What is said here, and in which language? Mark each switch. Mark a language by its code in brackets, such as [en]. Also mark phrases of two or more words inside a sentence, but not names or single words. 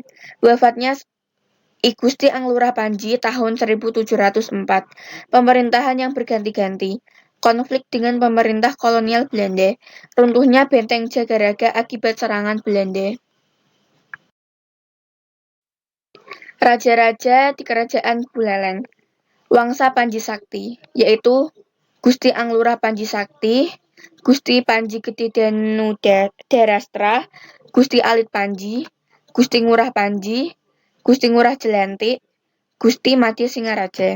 [id] Wafatnya I Gusti Anglura Panji tahun 1704. Pemerintahan yang berganti-ganti. konflik dengan pemerintah kolonial Belanda, runtuhnya benteng Jagaraga akibat serangan Belanda. Raja-raja di Kerajaan Buleleng. Wangsa Panji Sakti, yaitu Gusti Anglurah Panji Sakti, Gusti Panji Gede Danu Darastra, Gusti Alit Panji, Gusti Ngurah Panji, Gusti Ngurah Jelantik, Gusti Mati Singaraja.